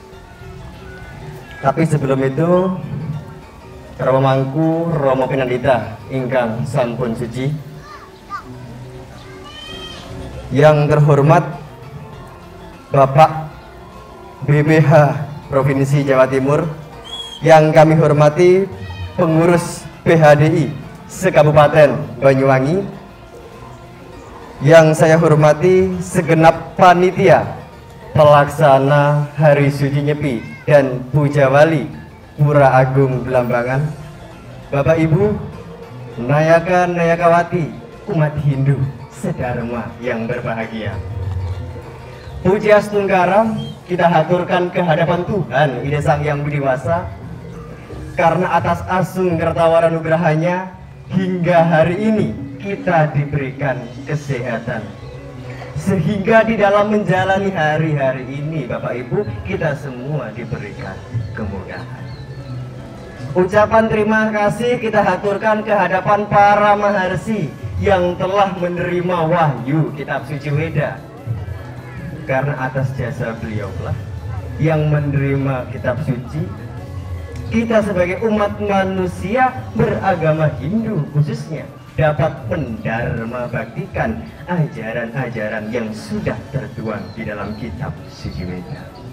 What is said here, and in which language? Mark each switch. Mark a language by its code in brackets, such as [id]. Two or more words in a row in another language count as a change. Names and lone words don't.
[id] Tapi sebelum itu, [jv] Rama Mangku Rama Pinandita ingkang sampun suci, [id] yang terhormat Bapak BPH Provinsi Jawa Timur, yang kami hormati pengurus PHDI se-Kabupaten Banyuwangi, yang saya hormati segenap panitia pelaksana Hari Suci Nyepi dan Puja Wali Pura Agung Belambangan, Bapak Ibu, Nayaka Nayakawati, umat Hindu sedharma yang berbahagia. Puja Stungkaram kita haturkan ke hadapan Tuhan Ida Sang Yang Widiwasa, karena atas asung kertawara nugrahanya hingga hari ini kita diberikan kesehatan, sehingga di dalam menjalani hari-hari ini Bapak Ibu kita semua diberikan kemudahan. Ucapan terima kasih kita haturkan ke hadapan para maharsi yang telah menerima wahyu kitab suci Weda, karena atas jasa beliaulah yang menerima kitab suci kita sebagai umat manusia beragama Hindu khususnya dapat mendharma baktikan ajaran-ajaran yang sudah tertuang di dalam kitab suci Weda.